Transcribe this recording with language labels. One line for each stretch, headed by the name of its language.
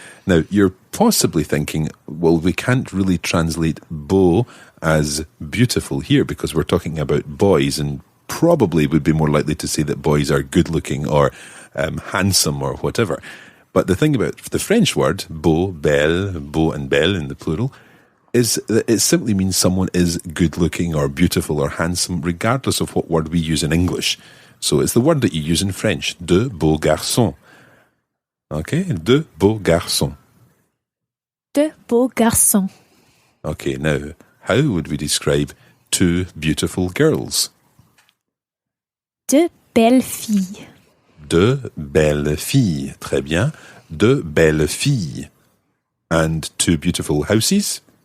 English: Now, you're possibly thinking, well, we can't really translate beau as beautiful here because we're talking about boys, and probably would be more likely to say that boys are good-looking or handsome or whatever. But the thing about the French word, beau and belle in the plural, is that it simply means someone is good-looking or beautiful or handsome, regardless of what word we use in English. So it's the word that you use in French,
French: deux beaux garçons. Okay, deux beaux garçons. Deux beaux garçons.
English: Okay, now, how would we describe two beautiful girls?
French: Deux belles filles. Deux belles filles. Très bien. Deux belles filles.
English: And two beautiful houses?